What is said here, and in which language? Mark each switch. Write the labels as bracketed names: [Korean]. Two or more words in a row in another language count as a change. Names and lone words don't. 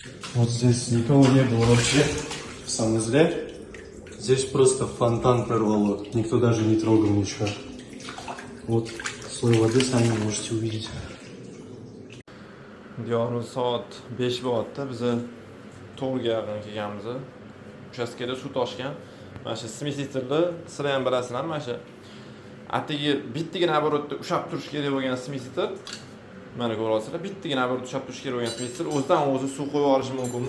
[Russian] Вот здесь никого не было вообще в санузле. Здесь просто фонтан прорвало. Никто даже не трогал ничего. Вот слой воды сами можете увидеть. [Uzbek] Diyorimiz soat 5 bo'lyapti. Biz 4 ga yaqin kelganmiz. Uchastkada suv toshgan. Mana shu smisiterni sizlar ham bilasizlar, mana shu atigi bittagina оборотda ushab turish kerak bo'lgan smisiter. Mana ko'ryapsizlar, bittagina оборотda ushab turish kerak bo'lgan smisiter o'zidan o'zi suv qo'yib yuborishi mumkinmi?